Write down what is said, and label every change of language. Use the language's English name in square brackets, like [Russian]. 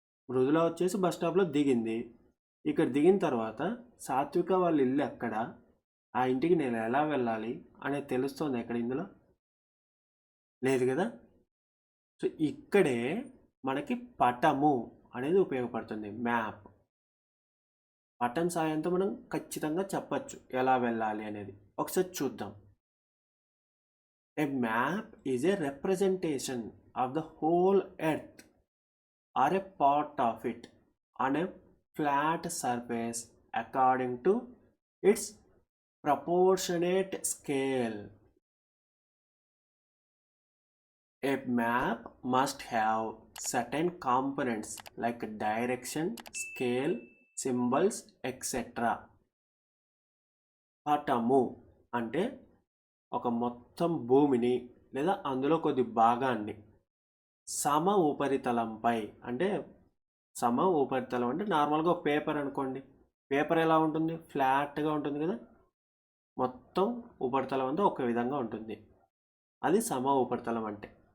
[Telugu] మృదుల వచ్చేసి బస్ స్టాప్లో దిగింది. ఇక్కడ దిగిన తర్వాత సాత్విక వాళ్ళ ఇల్లు ఎక్కడ, ఆ ఇంటికి నేను ఎలా వెళ్ళాలి అనేది తెలుస్తుంది ఎక్కడ? ఇందులో లేదు కదా. సో ఇక్కడే మనకి పటము అనేది ఉపయోగపడుతుంది, మ్యాప్. పటం సాయంతో మనం ఖచ్చితంగా చెప్పచ్చు ఎలా వెళ్ళాలి అనేది. ఒకసారి చూద్దాం. [English] A map is a representation of the whole earth or a part of it on a flat surface according to its proportionate scale. A map must have certain components like direction, scale, symbols, etc. [Telugu] పటము అంటే ఒక మొత్తం భూమిని లేదా అందులో కొద్ది భాగాన్ని సమ ఉపరితలంపై, అంటే సమ ఉపరితలం అంటే నార్మల్గా పేపర్ అనుకోండి. పేపర్ ఎలా ఉంటుంది? ఫ్లాట్గా ఉంటుంది కదా. మొత్తం ఉపరితలం అంతా ఒక విధంగా ఉంటుంది, అది సమ ఉపరితలం అంటే.